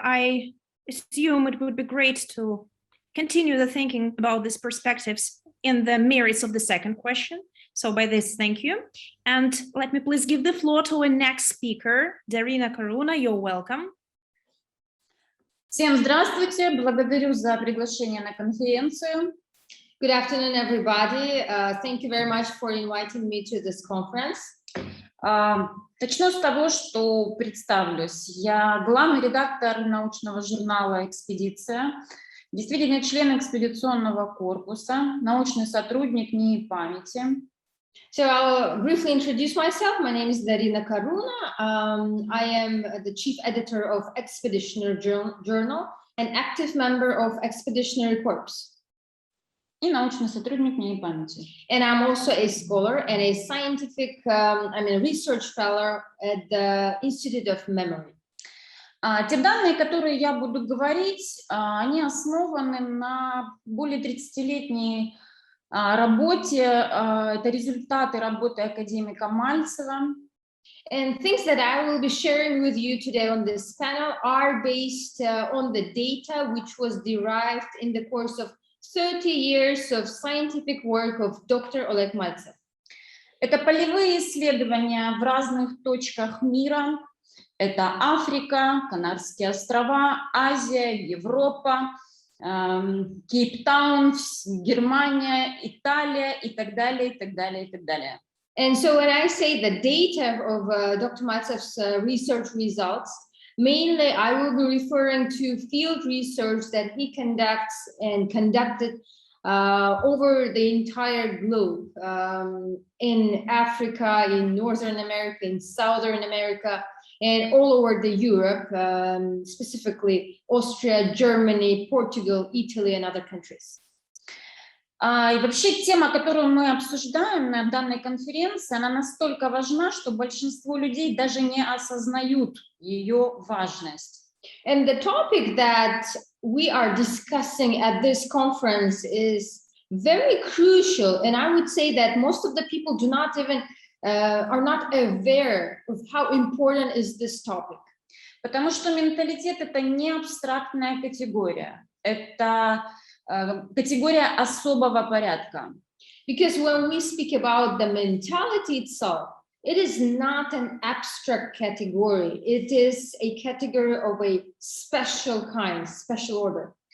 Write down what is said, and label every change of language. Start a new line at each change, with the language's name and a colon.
English: I assume it would be great to continue the thinking about these perspectives in the merits of the second question. So by this, thank you. And let me please give the floor to our next speaker, Darina Karuna. You're welcome.
Russian: Всем здравствуйте. Благодарю за приглашение на конференцию.
English: Good afternoon, everybody. Thank you very much for inviting me to this conference.
Russian: Начну с того, что представлюсь. Я главный редактор научного журнала «Экспедиция», действительно член экспедиционного корпуса, научный сотрудник НИИ памяти.
English: So I'll briefly introduce myself. My name is Darina Karuna. I am the chief editor of Expeditionary Journal and active member of Expeditionary Corps.
Russian: И научный сотрудник НИИ памяти.
English: And I'm also a scholar and a scientific, research fellow at the Institute of Memory.
Russian: Те данные, которые я буду говорить, они основаны на более 30-летней работе, это результаты работы академика Мальцева.
English: And things that I will be sharing with you today on this panel are based on the data which was derived in the course of 30 years of scientific work of Dr. Oleg Maltsev.
Russian: Это полевые исследования в разных точках мира. Это Африка, Канарские острова, Азия, Европа, Кейптаун, Германия, Италия и так далее, и так далее, и так далее.
English: And so when I say the data of Dr. Maltsev's research results, mainly I will be referring to field research that he conducted over the entire globe, in Africa, in Northern America, in Southern America, and all over the Europe, specifically Austria, Germany, Portugal, Italy, and other countries.
Russian: И вообще тема, которую мы обсуждаем на данной конференции, она настолько важна, что большинство людей даже не осознают ее важность.
English: And the topic that we are discussing at this conference is very crucial. And I would say that most of the people do not even are not aware of how important is this topic.
Russian: Потому что менталитет — это не абстрактная категория, это категория особого порядка.
English: Because when we speak about the mentality itself, it is not an abstract category. It is a category of a special kind, special order.